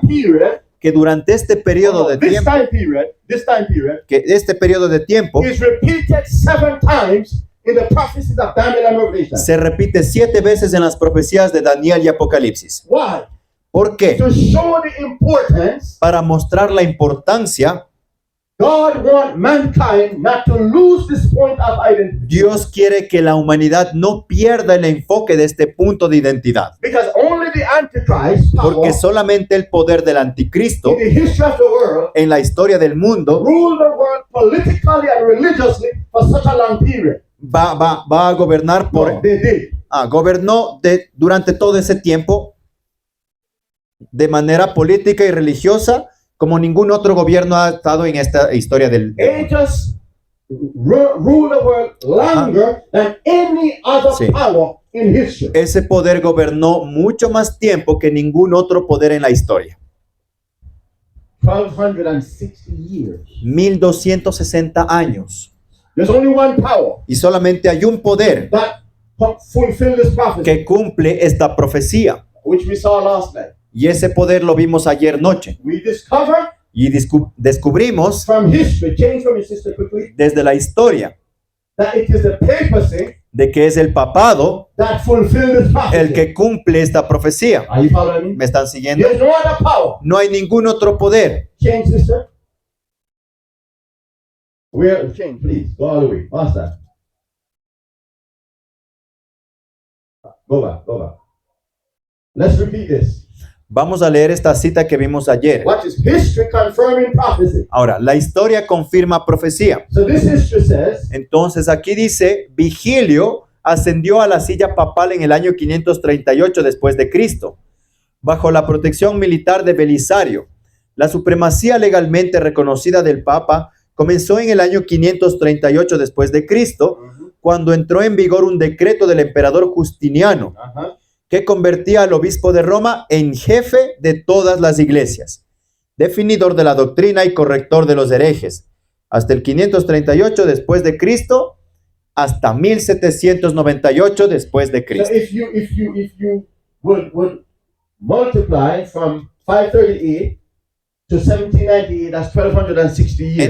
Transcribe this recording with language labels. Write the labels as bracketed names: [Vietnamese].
[English] time period, [Spanish] que durante este periodo de [English] this [Spanish] tiempo, [English] time period [Spanish] que este periodo de tiempo [English] is repeated 7 times in the prophecies of Daniel and Revelation. [Spanish] se repite 7 veces en las profecías de Daniel y Apocalipsis. [English] Why? [Spanish] ¿Por qué? [English] To show the importance, [Spanish] Para mostrar la importancia. [English] God wants mankind not to lose this point of identity. [Spanish] Dios quiere que la humanidad no pierda el enfoque de este punto de identidad, [English] Because only the Antichrist power [Spanish] porque solamente el poder del anticristo [English] in the history of the world [Spanish] en la historia del mundo [English] ruled the world politically and religiously for such a long period. [Spanish] va a gobernar [English] No, they did. [Spanish] gobernó durante todo ese tiempo de manera política y religiosa como ningún otro gobierno ha estado en esta historia del mundo. [English] Angels rule the world longer than any other [Spanish] Sí. [English] power in history. [Spanish] Ese poder gobernó mucho más tiempo que ningún otro poder en la historia. [English] 1260 years. [Spanish] 1260 años. [English] There's only one power [Spanish] Y solamente hay un poder [English] that fulfilled this prophecy, [Spanish] que cumple esta profecía. [English] which we saw last night. [Spanish] Y ese poder lo vimos ayer noche. [English] We discover [Spanish] Y descubrimos [English] from history, change from your sister quickly, [Spanish] desde la historia [English] that it is the papacy [Spanish] de que es el papado [English] that fulfilled this prophecy. [Spanish] el que cumple esta profecía. [English] Are you following me? [Spanish] ¿Me están siguiendo? [English] There's no other power. [Spanish] No hay ningún otro poder. [English] Change, sister. Change, please. Go all the way. Faster. Go back. Let's repeat this. [Spanish] Vamos a leer esta cita que vimos ayer. [English] What is history confirming prophecy? [Spanish] Ahora, la historia confirma profecía. [English] So this history says [Spanish] Entonces aquí dice, Vigilio ascendió a la silla papal en el año 538 después de Cristo, bajo la protección militar de Belisario. La supremacía legalmente reconocida del Papa comenzó en el año 538 después de Cristo, cuando entró en vigor un decreto del emperador Justiniano, que convertía al obispo de Roma en jefe de todas las iglesias, definidor de la doctrina y corrector de los herejes, hasta el 538 después de Cristo, hasta 1798 después de [English] so [Spanish] Cristo. [English] if you would multiply from 538 to 1798, that's 1260 years.